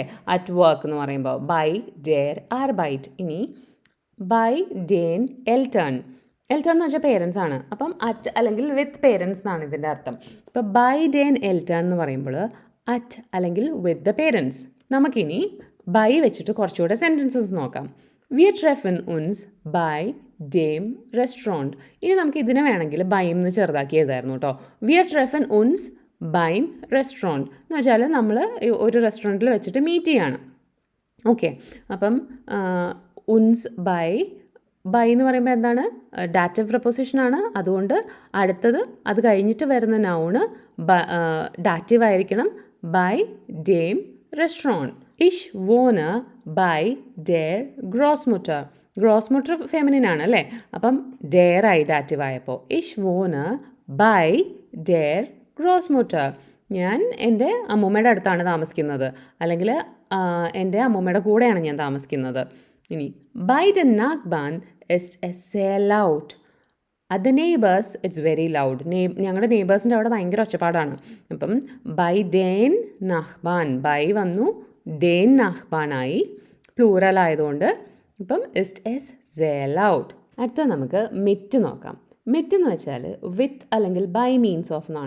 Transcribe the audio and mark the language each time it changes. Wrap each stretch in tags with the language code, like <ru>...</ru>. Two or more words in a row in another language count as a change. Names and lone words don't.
<en>at work</en> <ml>എന്ന് പറയുമ്പോൾ</ml> <de>bei der Arbeit.</de> <ml>ഇനി</ml> <de>bei den Eltern.</de> <ml>എൽട്ടേൺ എന്ന് വെച്ചാൽ പേരൻസ് ആണ്. അപ്പം അറ്റ് അല്ലെങ്കിൽ</ml> <en>with parents</en> <ml>എന്നാണ് ഇതിൻ്റെ അർത്ഥം. ഇപ്പോൾ</ml> <de>bei den Eltern</de> <ml>എന്ന് പറയുമ്പോൾ അറ്റ് അല്ലെങ്കിൽ</ml> <en>with the parents.</en> <ml>നമുക്കിനി ബൈ വെച്ചിട്ട് കുറച്ചുകൂടെ സെൻറ്റൻസസ് നോക്കാം.</ml> <de>Wir treffen uns bei dem Restaurant.</de> <ml>ഇനി നമുക്ക് ഇതിനെ വേണമെങ്കിൽ ബൈം എന്ന് ചെറുതാക്കി എഴുതായിരുന്നു കേട്ടോ.</ml> <de>Wir treffen uns beim Restaurant</de> <ml>എന്ന് വെച്ചാൽ നമ്മൾ ഒരു റെസ്റ്റോറൻറ്റിൽ വെച്ചിട്ട് മീറ്റ് ചെയ്യാണ്. ഓക്കെ, അപ്പം</ml> <de>uns bei</de> <ml>എന്ന് പറയുമ്പോൾ എന്താണ്? ഡാറ്റീവ് പ്രപ്പോസിഷനാണ്. അതുകൊണ്ട് അടുത്തത് അത് കഴിഞ്ഞിട്ട് വരുന്ന നൗണ് ഡാറ്റീവ് ആയിരിക്കണം.</ml> <de>bei dem Restaurant. Ich wohne bei der Großmutter.</de> <ml>ഗ്രോസ്മുട്ടർ ഫെമിനിൻ ആണ് അല്ലേ? അപ്പം ഡെയർ ആയി ഡാറ്റീവ് ആയപ്പോൾ</ml> <de>ich wohne bei der Großmutter.</de> <ml>ഞാൻ എൻ്റെ അമ്മൂമ്മയുടെ അടുത്താണ് താമസിക്കുന്നത്, അല്ലെങ്കിൽ എൻ്റെ അമ്മൂമ്മയുടെ കൂടെയാണ് ഞാൻ താമസിക്കുന്നത്.</ml> <de>ഇനി bei den Nachbarn ist es sehr laut.</de> <en>at the neighbors it's very loud.</en> <ml>ഞങ്ങളുടെ നെയ്ബേഴ്സിൻ്റെ അവിടെ ഭയങ്കര ഒച്ചപ്പാടാണ്. അപ്പം</ml> <de>bei den Nachbarn,</de> <ml>ബൈ വന്നു, ഡേൻ നഹ്ബാനായി, പ്ലൂറൽ ആയതുകൊണ്ട് ഇപ്പം</ml> <de>ist es sehr</de> <ml>loud. അടുത്ത നമുക്ക് മിറ്റ് നോക്കാം. മിറ്റ് എന്ന് വെച്ചാൽ വിത്ത് അല്ലെങ്കിൽ</ml> <en>by means of</en> <ml>എന്നാണ്.</ml>